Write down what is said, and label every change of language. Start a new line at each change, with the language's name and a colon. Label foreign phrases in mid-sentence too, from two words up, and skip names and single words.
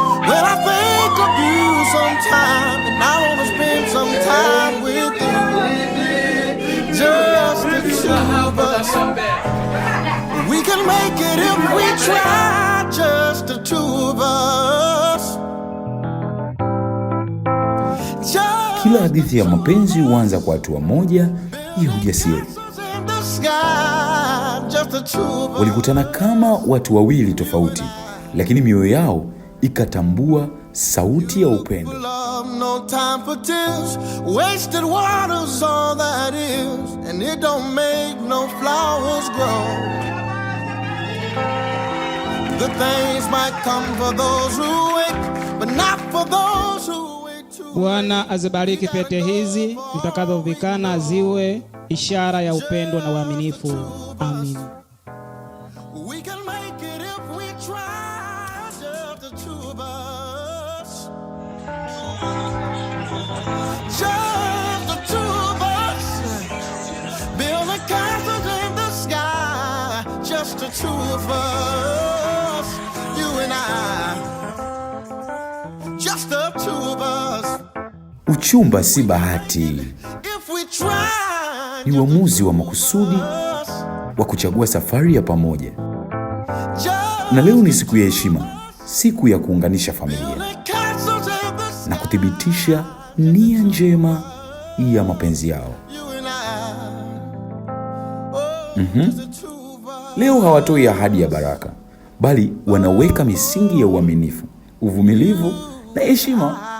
English: When I think of you sometime, and I wanna spend some time with you, just the two of us. We can make it if we try, just the two of us.
Swahili: Just Kila hadithi ya mapenzi huanza kwa hatua moja ya ujasiri. Walikutana kama watu wawili tofauti, lakini mioyo yao ikatambua sauti ya upendo.
English: No time for tears, wasted water's all that is, and it don't make no flowers grow. The things might come for those who wait, but not for those who wait too
Swahili: Bwana azibariki pete hizi mtakazovikana ziwe ishara ya upendo na uaminifu. Amin.
English: We can make it if we try, just the two of us. Just the two of us. Building castles in the sky, just the two of us. You and I, just the two of us.
Swahili: Uchumba si bahati.
English: If we try,
Swahili: Ni uamuzi wa makusudi wa kuchagua safari ya pamoja. just Na leo ni siku ya heshima, siku ya kuunganisha familia
English: building castles in the
Swahili: na kuthibitisha nia njema ya mapenzi yao.
English: You and I, oh, Mhm. just the two of us.
Swahili: Leo hawatoi ahadi ya baraka, bali wanaweka misingi ya uaminifu, uvumilivu na heshima.